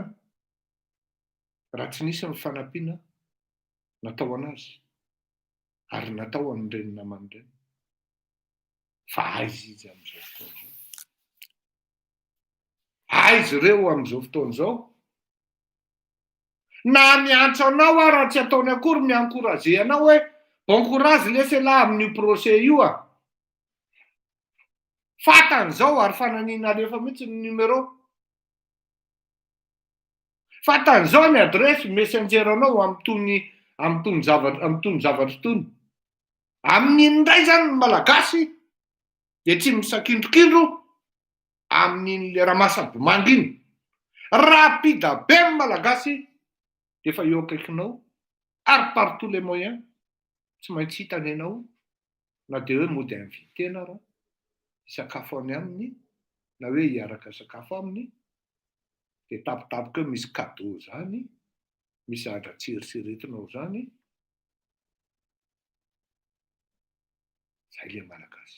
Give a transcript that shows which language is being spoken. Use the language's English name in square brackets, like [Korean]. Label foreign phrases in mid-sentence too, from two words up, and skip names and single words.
[Malagasy] Raha tsy nisy ny fanampiana natao anazy ary natao an'ireny namany ireny. Fa aiza izy amin'izao fotoana izao? Aiza ireo amin'izao fotoana izao? Na miantso anao raha tsy ataony akory miankoraze anao hoe [French] bon courage laissez là [Malagasy] amin'io procès io a. Fatan'izao ary fananina alefa mihitsy ny numéro. Fatan'izao ny adresy messenger anao amin'itony zavatra itony. Amin'iny indray zany ny malagasy de tsy misakindrokindro amin'iny le ramasapomanga iny. Rapida be ny malagasy de efa eo akaikinao ary [French] par tous les moyens [Malagasy] tsy maintsy hitany ianao, na de hoe mody invité na raha hisakafo any aminy, na hoe hiaraka sakafo aminy, de tapitapoka eo misy cadeau zany, misy ahatra tsieritseretinao zany. Zay le malagasy.